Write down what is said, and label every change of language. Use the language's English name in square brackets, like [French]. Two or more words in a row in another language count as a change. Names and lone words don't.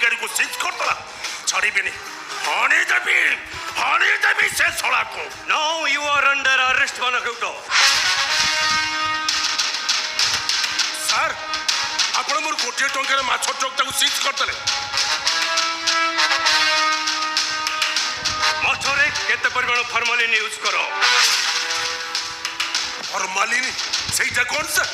[Odia] ସିଜ୍ କରିଦେଲା ଛାଡ଼ିବିନି ହଣି ଦେବି ସେ ଶଳାକୁ। [English] Now you are under arrest, Manakuto. [Odia] ସାର୍ ଆପଣ ମୋର 1,000 ଟଙ୍କାର ମାଛ ଟ୍ରକ୍ଟାକୁ ସିଜ୍ କରିଦେଲେ। ମାଛରେ କେତେ ପରିମାଣ ଫର୍ମାଲିନ୍ ୟୁଜ୍ କର? ଫର୍ମାଲିନ୍ ସେଇଟା କ'ଣ ସାର୍?